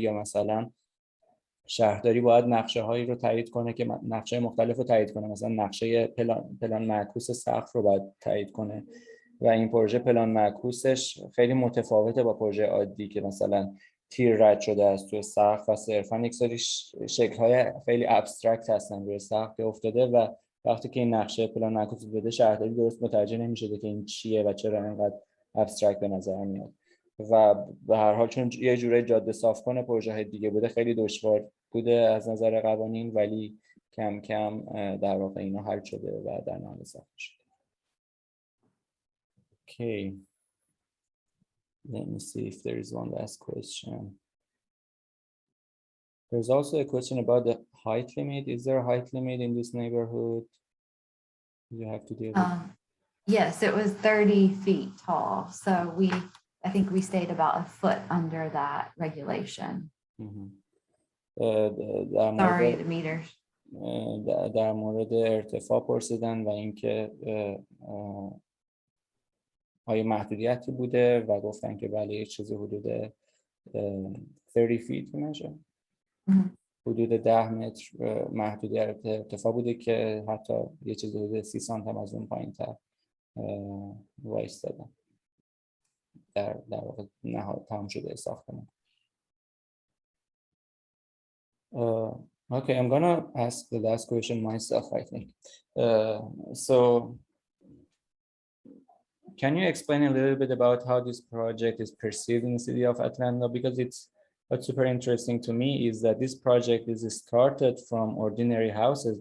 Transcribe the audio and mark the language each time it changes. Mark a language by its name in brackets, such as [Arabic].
[Persian] یا مثلا شهرداری باید نقشه هایی رو تایید کنه که نقشه مختلف رو تایید کنه، مثلا نقشه پلان معکوس سقف رو باید تایید کنه و این پروژه پلان معکوسش خیلی متفاوته با پروژه عادی که مثلا تیر رد شده از توی سقف و صرفا یک سری شکل‌های خیلی ابسترکت هستن روی سقف که افتاده و وقتی که این نقشه پلان معکوس بده شهرداری درست متوجه نمی‌شده که این چیه و چرا اینقدر ابسترکت به نظر میاد و به هر حال چون یه جوری جاده صاف کنه پروژه دیگه بوده خیلی دشوار بوده از نظر قوانین، ولی کم کم در واقع اینا حل شده و در نهایت ساخته شده. [English] Okay. Let me see if there is one last question. There's also a question about the height limit. Is there a height limit in this neighborhood? You have to deal with. Yes, it was 30 feet tall. So I think we stayed about a foot under that regulation. Sorry, the meters. [Persian] در مورد ارتفاع پرسیدن و اینکه آیا محدودیتی بوده و گفتن که بله یه چیزی حدود 30 feet میشه. حدود 10 متر محدودیت ارتفاع بوده که حتی یه چیزی حدود 30 سانت هم از اون پایین‌تر وایستادن در واقع نهایت تمام شده ساختمان. [English] Okay, I'm gonna ask the last question myself, I think. So can you explain a little bit about how this project is perceived in the city of Atlanta? Because what's super interesting to me is that this project is started from ordinary houses.